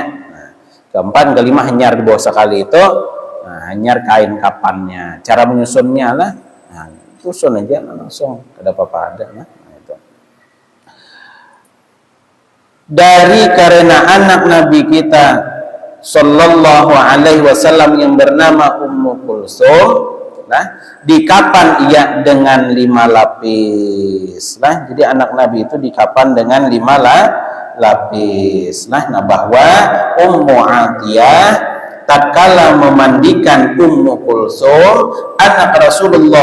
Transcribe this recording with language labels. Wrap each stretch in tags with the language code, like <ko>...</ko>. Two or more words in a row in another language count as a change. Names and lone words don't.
<bjn>Nah, keempat, kelima hanyar di bawah sekali itu. Nah, hanyar kain kapannya. Cara menyusunnya lah. Nah, susun aja langsung. Ada apa-apa ada. Nah, itu. Dari karena anak Nabi kita</bjn> <ar>صلى الله عليه وسلم</ar> <bjn>yang bernama Ummu Kulsum, nah, dikapan ia dengan 5 lapis. Nah, jadi anak Nabi itu dikapan dengan 5 lapis. Nah, bahwa Ummu Atiyah tatkala memandikan Ummu Kulsum anak Rasulullah</bjn>